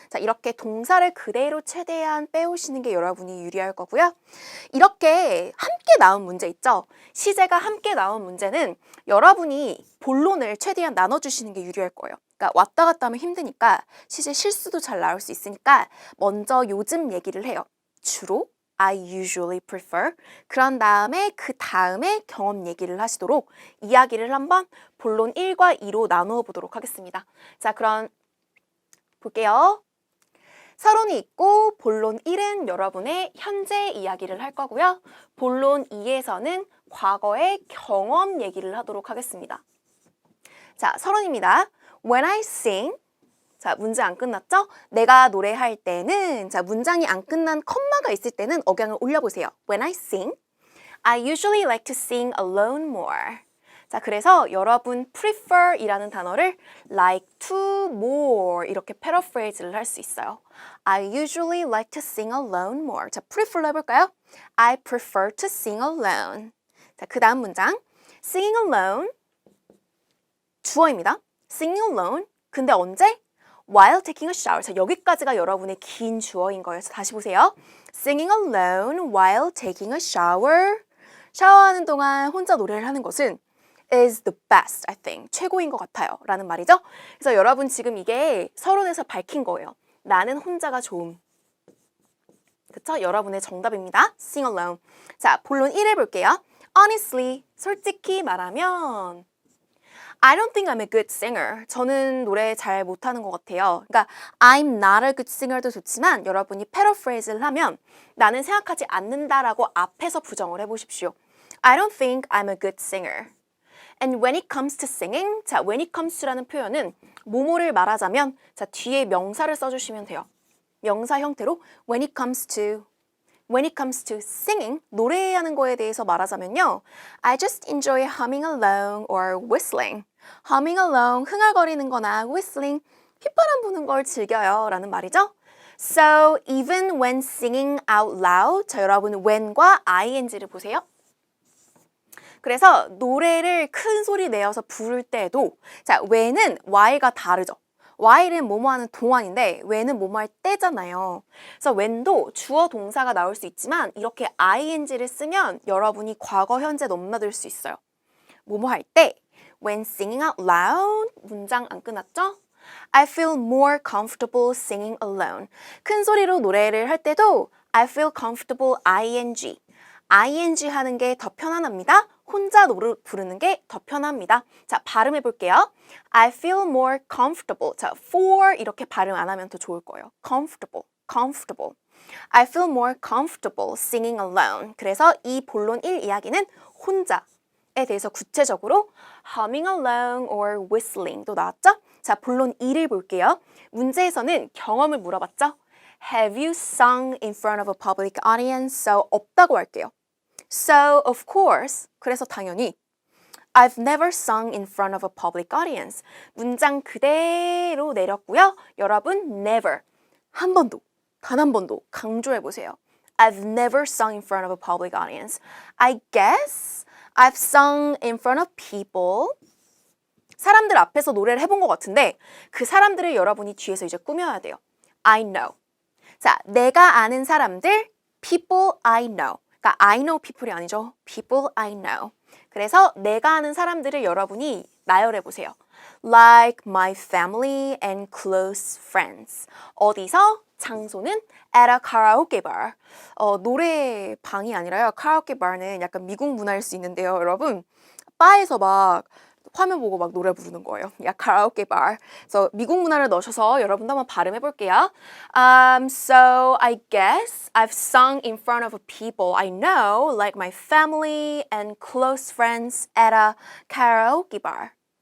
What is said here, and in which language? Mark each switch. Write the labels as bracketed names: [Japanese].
[Korean] 자, 이렇게 동사를 그대로 최대한 빼오시는 게 여러분이 유리할 거고요. 이렇게 함께 나온 문제 있죠? 시제가 함께 나온 문제는 여러분이 본론을 최대한 나눠주시는 게 유리할 거예요. 그러니까 왔다 갔다 하면 힘드니까 시제 실수도 잘 나올 수 있으니까 먼저 요즘 얘기를 해요. 주로 [English] I usually prefer. [Korean] 그런 다음에 그 다음에 경험 얘기를 하시도록 이야기를 한번 본론 1과 2로 나누어 보도록 하겠습니다. 자, 그럼 볼게요. 서론이 있고 본론 1은 여러분의 현재 이야기를 할 거고요. 본론 2에서는 과거의 경험 얘기를 하도록 하겠습니다. 자, 서론입니다. [English] When I sing, [Korean] 자, 문제 안 끝났죠? 내가 노래할 때는, 자, 문장이 안 끝난 컴마가 있을 때는 억양을 올려보세요. [English] When I sing, I usually like to sing alone more. [Korean] 자, 그래서 여러분 prefer 이라는 단어를 [English] like to more [Korean] 이렇게 패러프레이즈를 할 수 있어요. [English] I usually like to sing alone more. [Korean] 자, prefer로 해볼까요? [English] I prefer to sing alone. [Korean] 자, 그 다음 문장. [English] Singing alone, [Korean] 주어입니다. [English] Singing alone, [Korean] 근데 언제? [English] While taking a shower. [Korean] 자, 여기까지가 여러분의 긴 주어인 거예요. 다시 보세요. [English] Singing alone while taking a shower. [Korean] 샤워하는 동안 혼자 노래를 하는 것은 [English] is the best, I think. [Korean] 최고인 것 같아요. 라는 말이죠. 그래서 여러분 지금 이게 서론에서 밝힌 거예요. 나는 혼자가 좋음. 그쵸? 여러분의 정답입니다. [English] Sing alone. [Korean] 자, 본론 1 해볼게요. [English] Honestly, [Korean] 솔직히 말하면 [English] I don't think I'm a good singer. [Korean] 저는 노래 잘 못하는 것 같아요. 그러니까 [English] I'm not a good singer [Korean] 도 좋지만 여러분이 패러프레이즈를 하면 나는 생각하지 않는다라고 앞에서 부정을 해보십시오. [English] I don't think I'm a good singer. And when it comes to singing, [Korean] 자, [English] when it comes to [Korean] 라는 표현은 뭐뭐를 말하자면 자, 뒤에 명사를 써주시면 돼요. 명사 형태로 [English] when it comes to singing, [Korean] 노래하는 거에 대해서 말하자면요. [English] I just enjoy humming along or whistling. humming along, [Korean] 흥얼거리는 거나 whistling, 휘파람 부는 걸 즐겨요 라는 말이죠. [English] So, even when singing out loud. [Korean] 자, 여러분 when과 ing를 보세요. 그래서 노래를 큰 소리 내어서 부를 때도 자, when은 while과 다르죠. while은 뭐뭐 하는 동안인데 when은 뭐뭐 할 때잖아요. 그래서 when도 주어 동사가 나올 수 있지만 이렇게 ing를 쓰면 여러분이 과거, 현재 넘나들 수 있어요. 뭐뭐 할 때 [English] when singing out loud [Korean] 문장 안 끝났죠? [English] I feel more comfortable singing alone. [Korean] 큰 소리로 노래를 할 때도 [English] I feel comfortable ing. [Korean] ing 하는 게 더 편안합니다. 혼자 노래 부르는 게 더 편합니다. 자, 발음해 볼게요. [English] I feel more comfortable. [Korean] 자, for 이렇게 발음 안 하면 더 좋을 거예요. [English] comfortable, comfortable. I feel more comfortable singing alone. [Korean] 그래서 이 본론 1 이야기는 혼자에 대해서 구체적으로 [English] humming along or whistling [Korean] 도 나왔죠? 자, 본론 2를 볼게요. 문제에서는 경험을 물어봤죠? [English] Have you sung in front of a public audience? [Korean] So, 없다고 할게요. [English] So, of course, [Korean] 그래서 당연히 [English] I've never sung in front of a public audience. [Korean] 문장 그대로 내렸고요. 여러분, never, 한 번도, 단 한 번도 강조해보세요. [English] I've never sung in front of a public audience. I guess I've sung in front of people. [Korean] 사람들 앞에서 노래를 해본 것 같은데 그 사람들을 여러분이 뒤에서 이제 꾸며야 돼요. [English] I know. [Korean] 자, 내가 아는 사람들, [English] people I know. [Korean] 그러니까 [English] I know people [Korean] 이 아니죠. [English] people I know. [Korean] 그래서 내가 아는 사람들을 여러분이 나열해 보세요. [English] Like my family and close friends. [Korean] 어디서? 장소는 at a karaoke bar. 노래방이 아니라요. 카라오케 바는 약간 미국 문화일 수 있는데요. 여러분, 바에서 막 화면 보고 막 노래 부르는 거예요. 야, 카라오케 바. 그래서 미국 문화를 넣으셔서 여러분도 한번 발음해 볼게요. [English] So I guess I've sung in front of people I know, like my family and close friends at a karaoke bar.